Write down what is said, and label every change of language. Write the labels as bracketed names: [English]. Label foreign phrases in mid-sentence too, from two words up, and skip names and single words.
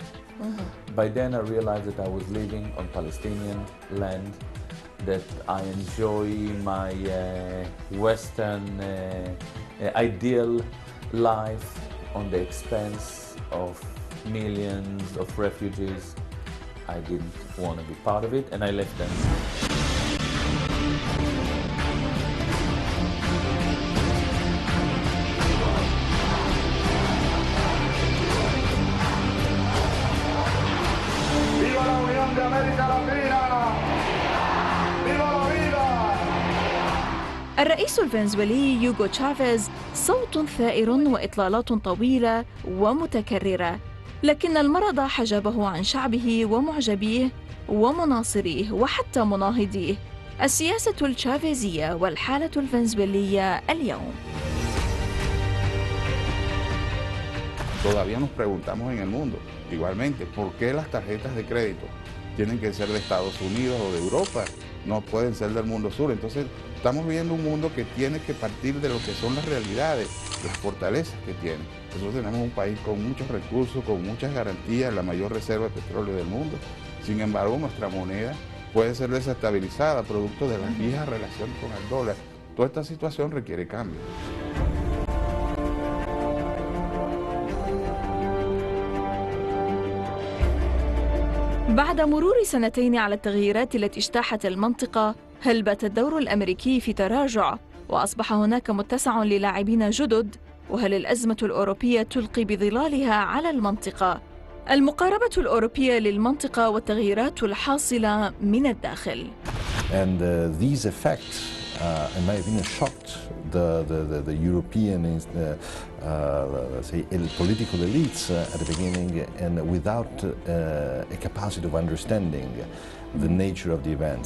[English] By then I realized that I was living on Palestinian land, that I enjoy my Western ideal life on the expense of millions of refugees. I didn't want to be part of it, and I left them. [Spanish] ¡Viva la Unión de América Latina! ¡Viva la vida! [Arabic] الرئيس الفنزويلي يوغو تشافيز صوت ثائر وإطلالات طويلة ومتكررة. لكن المرض حجبه عن شعبه ومعجبيه ومناصريه وحتى مناهضيه. السياسة الشافيزية والحالة الفنزويلية اليوم. [Spanish] Todavía nos preguntamos en el mundo, igualmente, ¿por qué las tarjetas de crédito tienen que ser de Estados Unidos o de Europa? No pueden ser del mundo sur. Entonces, estamos viendo un mundo que tiene que partir de lo que son las realidades, las fortalezas que tiene. Nosotros tenemos un país con muchos recursos, con muchas garantías, la mayor reserva de petróleo del mundo. Sin embargo, nuestra moneda puede ser desestabilizada producto de las viejas relaciones con el dólar. Toda esta situación requiere cambio. [Arabic] بعد مرور سنتين على التغييرات التي اجتاحت المنطقة، هل بات الدور الأمريكي في تراجع وأصبح هناك متسع للاعبين جدد؟ وهل الأزمة الأوروبية تلقي بظلالها على المنطقة؟ المقاربة الأوروبية للمنطقة والتغييرات الحاصلة من الداخل. [English] And these effects, in my opinion, shocked the European, say, political elites at the beginning, and without a capacity of understanding the nature of the events.